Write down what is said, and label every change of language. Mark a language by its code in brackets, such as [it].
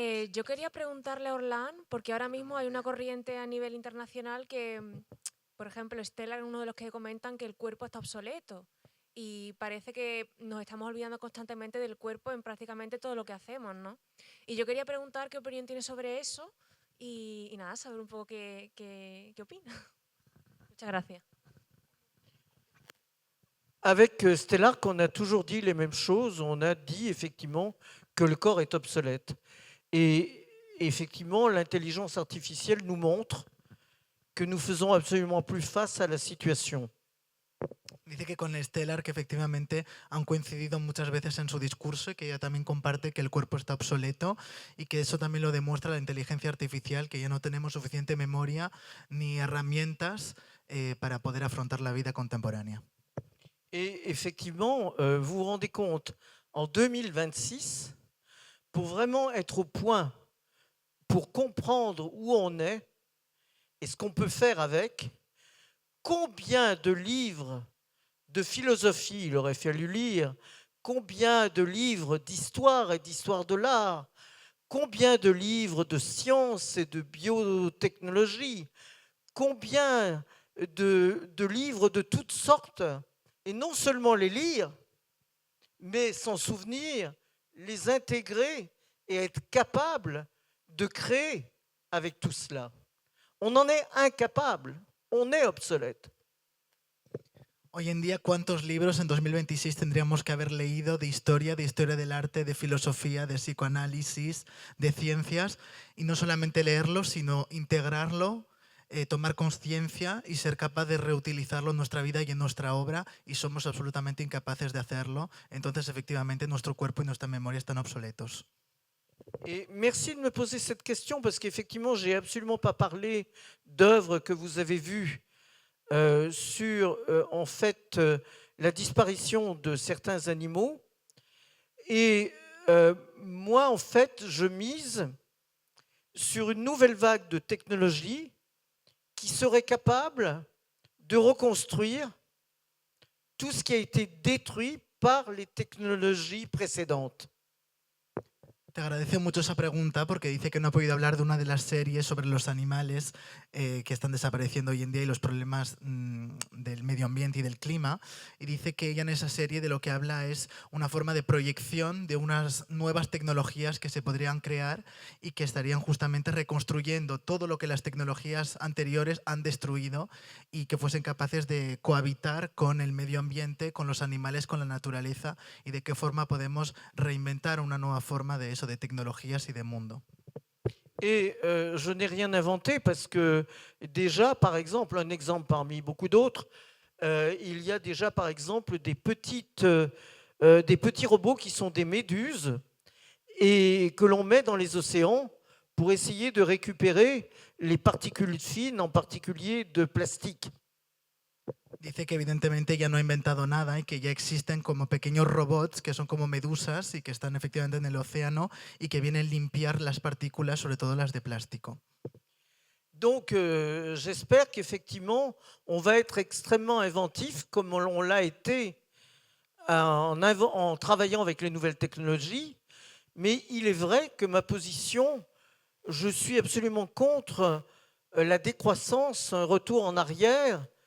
[es] Yo quería preguntarle a Orlán, porque ahora mismo hay una corriente a nivel internacional que, por ejemplo, Stellar es uno de los que comentan que el cuerpo está obsoleto y parece que nos estamos olvidando constantemente del cuerpo en prácticamente todo lo que hacemos, ¿no? Y yo quería preguntar qué opinión tiene sobre eso y nada, saber un poco qué opina. Muchas gracias. [fr] Avec Stellar, on a toujours dit les mêmes choses. On a dit effectivement que le corps est obsolète. Et effectivement, l'intelligence artificielle nous montre que nous faisons absolument plus face à la situation. [es] Dice que con Stellar, que efectivamente han coincidido muchas veces en su discurso y que ella también comparte que el cuerpo está obsoleto y que eso también lo demuestra la inteligencia artificial, que ya no tenemos suficiente memoria ni herramientas para poder afrontar la vida contemporánea. [fr] Et effectivement, vous vous rendez compte, en 2026, pour vraiment être au point, pour comprendre où on est et ce qu'on peut faire avec, combien de livres de philosophie il aurait fallu lire, combien de livres d'histoire et d'histoire de l'art, combien de livres de sciences et de biotechnologie, combien de livres de toutes sortes, et non seulement les lire, mais s'en souvenir, les intégrer et être capable de créer avec tout cela. On en est incapable, on est obsolète. [es] Hoy en día, ¿cuántos libros en 2026 tendríamos que haber leído de historia del arte, de filosofía, de psicoanálisis, de ciencias? Y no solamente leerlo, sino integrarlo, tomar conciencia y ser capaz de reutilizarlo en nuestra vida y en nuestra obra, y somos absolutamente incapaces de hacerlo. Entonces, efectivamente, nuestro cuerpo y nuestra memoria están obsoletos. [fr] Et merci de me poser cette question parce qu'effectivement, je n'ai absolument pas parlé d'œuvres que vous avez vues sur en fait la disparition de certains animaux. Et moi, en fait, je mise sur une nouvelle vague de technologie qui serait capable de reconstruire tout ce qui a été détruit par les technologies précédentes. [es] Te agradezco mucho esa pregunta porque dice que no ha podido hablar de una de las series sobre los animales que están desapareciendo hoy en día y los problemas del medio ambiente y del clima. Y dice que ella en esa serie de lo que habla es una forma de proyección de unas nuevas tecnologías que se podrían crear y que estarían justamente reconstruyendo todo lo que las tecnologías anteriores han destruido y que fuesen capaces de cohabitar con el medio ambiente, con los animales, con la naturaleza, y de qué forma podemos reinventar una nueva forma de eso, de tecnologías y de mundo. [fr] Et je n'ai rien inventé parce que déjà, par exemple, un exemple parmi beaucoup d'autres, il y a déjà par exemple des petits robots qui sont des méduses et que l'on met dans les océans pour essayer de récupérer les particules fines, en particulier de plastique. [es] Dice que evidentemente ya no ha inventado nada y que ya existen como pequeños robots que son como medusas y que están efectivamente en el océano y que vienen a limpiar las partículas, sobre todo las de plástico. [fr] Donc j'espère qu'effectivement on va être extrêmement inventif comme on l'a été en travaillant avec les nouvelles technologies, mais il est vrai que ma position, je suis absolument contre la décroissance, un retour en arrière.